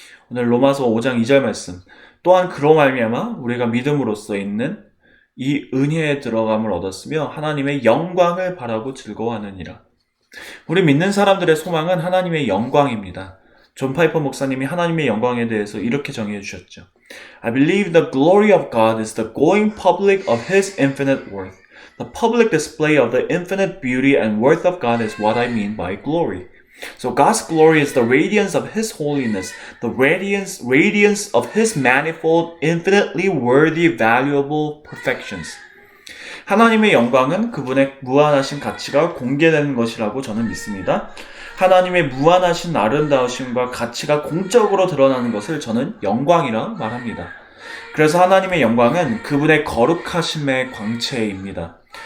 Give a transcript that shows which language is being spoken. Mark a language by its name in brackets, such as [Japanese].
[Korean] 오늘 로마서 5장 2절 말씀, 또한 그로 말미암아 우리가 믿음으로써 있는 이 은혜에 들어감을 얻었으며 하나님의 영광을 바라고 즐거워하느니라. 우리 믿는 사람들의 소망은 하나님의 영광입니다. 존 파이퍼 목사님이 하나님의 영광에 대해서 이렇게 정의해 주셨죠. [English] I believe the glory of God is the going public of His infinite worth. The public display of the infinite beauty and worth of God is what I mean by glory. So God's glory is the radiance of His holiness, the radiance of His manifold, infinitely worthy, valuable perfections. [Korean] 하나님의 영광은 그분의 무한하신 가치가 공개되는 것이라고 저는 믿습니다. 하나님의 무한하신 아름다우심과 가치가 공적으로 드러나는 것을 저는 영광이라 말합니다. 그래서 하나님의 영광은 그분의 거룩하심의 광채입니다.